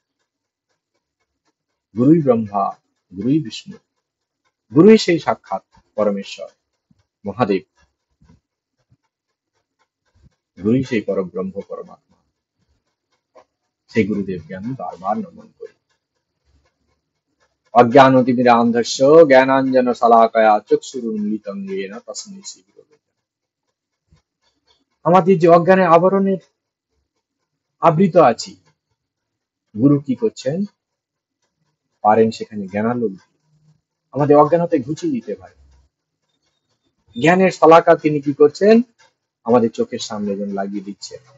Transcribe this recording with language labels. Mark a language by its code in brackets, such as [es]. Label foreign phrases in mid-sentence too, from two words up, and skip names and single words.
[bn] গুরুই ব্রহ্মা, গুরুই বিষ্ণু, গুরুই সেই সাক্ষাৎ পরমেশ্বর মহাদেব, গুরুই সেই পরব্রহ্ম পরমাত্মা। সেই গুরুদেবকে আমি বারবার নমন করি। [sa] অজ্ঞানতিমিরান্ধস্য জ্ঞানাঞ্জন শলাকয়া চক্ষুরুন্মিলিতং येन তস্মৈ শ্রী গুরবে নমঃ। [bn] আমাদের যে অজ্ঞানের আবরণের আবৃত আছি, গুরু কি করছেন, পারেন সেখানে জ্ঞানালোক দিয়ে আমাদের অজ্ঞানতা ঘুচিয়ে দিতে পারে। জ্ঞানের শলাকা তিনি কি করছেন, আমাদের চোখের সামনে যেন লাগিয়ে দিচ্ছেন।